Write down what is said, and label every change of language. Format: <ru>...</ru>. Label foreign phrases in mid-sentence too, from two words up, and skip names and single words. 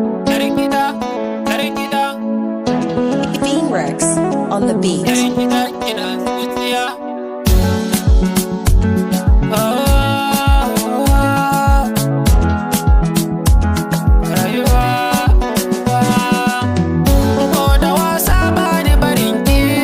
<ha>Yar gida, yar gida.</ha> <en>Bean Rex on the beat.</en> <ha>Yar gida, kina zuciya. Oh, oh, oh. Rayuwa, ko da wasa ba ni barin ki.</ha>